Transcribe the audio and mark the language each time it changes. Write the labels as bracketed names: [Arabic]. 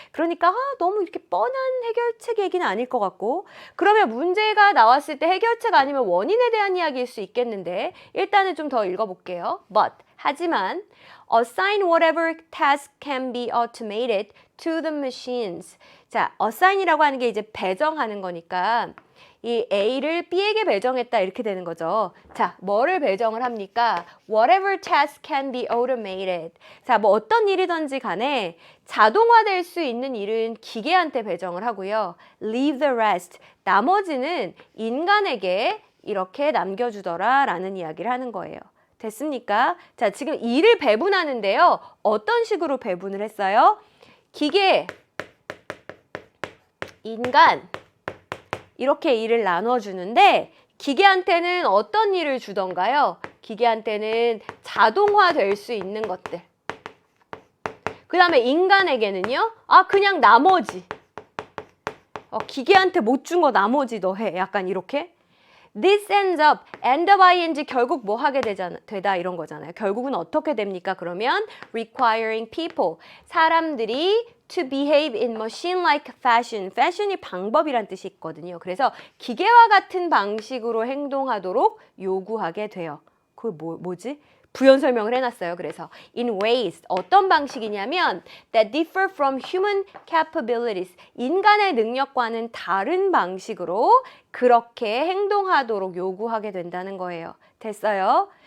[Korean] 그러니까 너무 이렇게 뻔한 해결책 얘기는 아닐 것 같고 그러면 문제가 나왔을 때 해결책 아니면 원인에 대한 이야기일 수 있겠는데 일단은 좀 더 읽어볼게요. [English] But, [Korean] 하지만 [English] assign whatever task can be automated to the machines. [Korean] 자, assign이라고 하는 게 이제 배정하는 거니까 이 A를 B에게 배정했다 이렇게 되는 거죠. 자, 뭐를 배정을 합니까? [English] Whatever task can be automated. [Korean] 자, 뭐 어떤 일이든지 간에 자동화될 수 있는 일은 기계한테 배정을 하고요. [English] Leave the rest. [Korean] 나머지는 인간에게 이렇게 남겨주더라 라는 이야기를 하는 거예요. 됐습니까? 자, 지금 일을 배분하는데요. 어떤 식으로 배분을 했어요? 기계, 인간 이렇게 일을 나눠주는데 기계한테는 어떤 일을 주던가요? 기계한테는 자동화될 수 있는 것들. 그 다음에 인간에게는요? 그냥 나머지. 기계한테 못 준 거 나머지 너 해. 약간 이렇게. [English] This ends up, end up ing [Korean] 결국 뭐 하게 되다 이런 거잖아요. 결국은 어떻게 됩니까? 그러면 [English] requiring people, [Korean] 사람들이 [English] to behave in machine-like fashion. [Korean] fashion이 방법이란 뜻이 있거든요. 그래서 기계와 같은 방식으로 행동하도록 요구하게 돼요. 그게 뭐지? 부연 설명을 해놨어요. 그래서 [English] in ways, [Korean] 어떤 방식이냐면 [English] that differ from human capabilities, [Korean] 인간의 능력과는 다른 방식으로 그렇게 행동하도록 요구하게 된다는 거예요. 됐어요?